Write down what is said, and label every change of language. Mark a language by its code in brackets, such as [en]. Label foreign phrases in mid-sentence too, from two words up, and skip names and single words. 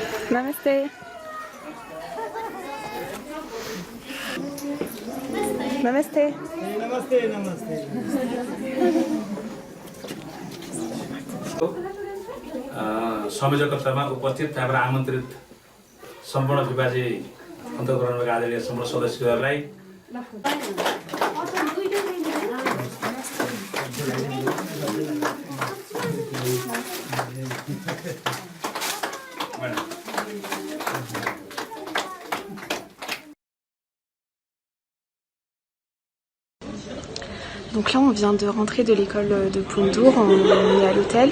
[ne] Namaste. Namaste. Namaste, namaste. संयोजकत्वमा उपस्थित त्यहाँबाट आमन्त्रित सम्पूर्ण त्रिपाठी अन्तर्करणका आदरणीय सम्पूर्ण सदस्यहरूलाई [fr] Donc là on vient de rentrer de l'école de Poundour, on est à l'hôtel.